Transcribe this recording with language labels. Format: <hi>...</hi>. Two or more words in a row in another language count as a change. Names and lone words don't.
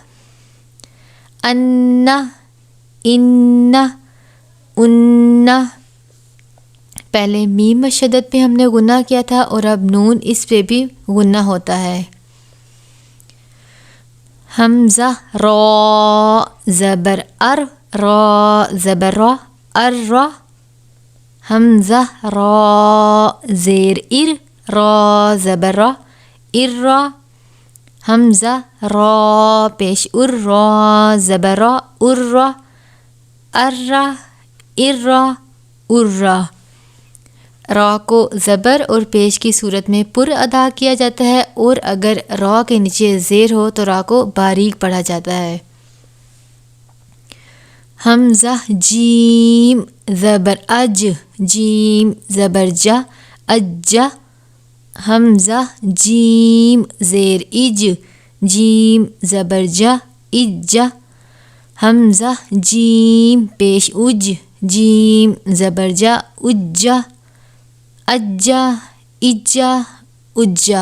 <ur>ان ان ان پہلے میم مشدد پہ ہم نے غنہ کیا تھا اور اب نون اس پہ بھی غنہ ہوتا ہے. حمزہ را زبر ار را زبر را ار را حمزہ را زیر ار را زبر را ار را حمزہ را پیش ار را زبر را ار را ار را ار را ار را. را کو زبر اور پیش کی صورت میں پر ادا کیا جاتا ہے اور اگر را کے نیچے زیر ہو تو را کو باریک پڑھا جاتا ہے. حمزہ جیم زبر اج جیم زبر جا اجا حمزہ جیم زیر اج جیم زبر جا اجا حمزہ جیم پیش اج جیم زبر جا اجا اجا اجا اجا.</ur>